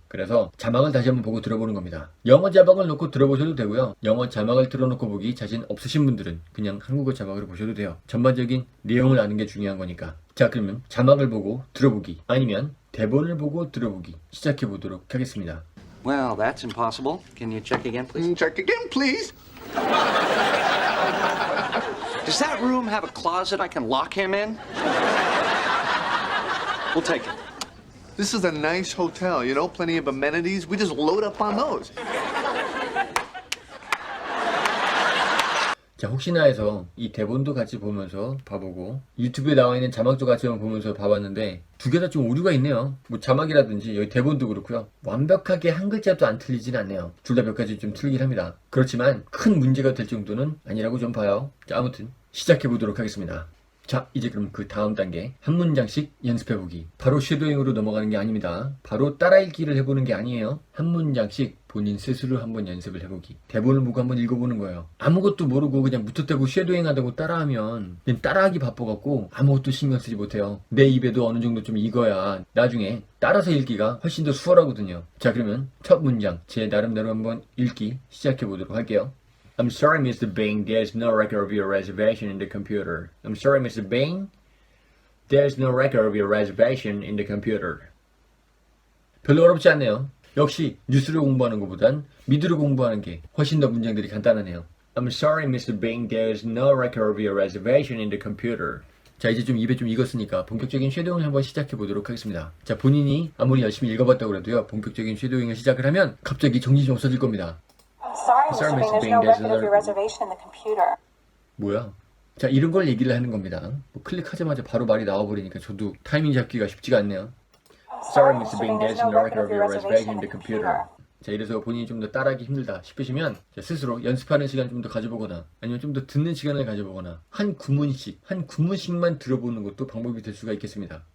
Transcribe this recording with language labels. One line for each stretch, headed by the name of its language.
Korean: 그래서 자막을 다시 한번 보고 들어보는 겁니다. 영어 자막을 놓고 들어보셔도 되고요. 영어 자막을 틀어놓고 보기 자신 없으신 분들은 그냥 한국어 자막으로 보셔도 돼요. 전반적인 내용을 아는 게 중요한 거니까. 자, 그러면 자막을 보고 들어보기 아니면 대본을 보고 들어보기 시작해 보도록 하겠습니다.
English: Well, that's impossible. Can you check again, please? Check again, please. Does that room have a closet I can lock him in? We'll take it. This is a nice hotel, you know, plenty of amenities. We just load up on those.
Korean: 자, 혹시나 해서 이 대본도 같이 보면서 봐보고 유튜브에 나와 있는 자막도 같이 보면서 봐봤는데 두 개 다 좀 오류가 있네요. 뭐 자막이라든지 여기 대본도 그렇고요. 완벽하게 한 글자도 안 틀리진 않네요. 둘 다 몇 가지 좀 틀리긴 합니다. 그렇지만 큰 문제가 될 정도는 아니라고 좀 봐요. 자, 아무튼 시작해 보도록 하겠습니다. 자, 이제 그럼 그 다음 단계 한 문장씩 연습해보기. 바로 쉐도잉으로 넘어가는 게 아닙니다. 바로 따라 읽기를 해보는 게 아니에요. 한 문장씩 본인 스스로 한번 연습을 해보기. 대본을 보고 한번 읽어보는 거예요. 아무것도 모르고 그냥 무턱대고 쉐도잉 하다고 따라하면 그냥 따라하기 바빠갖고 아무것도 신경 쓰지 못해요. 내 입에도 어느 정도 좀 익어야 나중에 따라서 읽기가 훨씬 더 수월하거든요. 자, 그러면 첫 문장 제 나름대로 한번 읽기 시작해보도록 할게요.
English: I'm sorry, Mr. Bing. There's no record of your reservation in the computer. I'm sorry, Mr. Bing. There's no record of your reservation in the computer.
Korean: 별로 어렵지 않네요. 역시 뉴스를 공부하는 것보단 미드를 공부하는 게 훨씬 더 문장들이 간단하네요.
English: I'm sorry, Mr. Bing. There's no record of your reservation in the computer.
Korean: 자, 이제 좀 입에 좀 익었으니까 본격적인 쉐도잉을 한번 시작해 보도록 하겠습니다. 자, 본인이 아무리 열심히 읽어봤다고 해도요, 본격적인 쉐도잉을 시작을 하면 갑자기 정신이 좀 없어질 겁니다.
English: I'm sorry, Mr. Bing. There's no record of your reservation in the computer.
Korean: 뭐야? 자, 이런 걸 얘기를 하는 겁니다. 뭐 클릭하자마자 바로 말이 나와버리니까 저도 타이밍 잡기가 쉽지가 않네요.
English: Sorry, Mr. Bing, there's no record of your reservation in the computer.
Korean: 자, 이래서 본인이 좀 더 따라하기 힘들다 싶으시면 자, 스스로 연습하는 시간 좀 더 가져보거나 아니면 좀 더 듣는 시간을 가져보거나 한 구문씩만 들어보는 것도 방법이 될 수가 있겠습니다.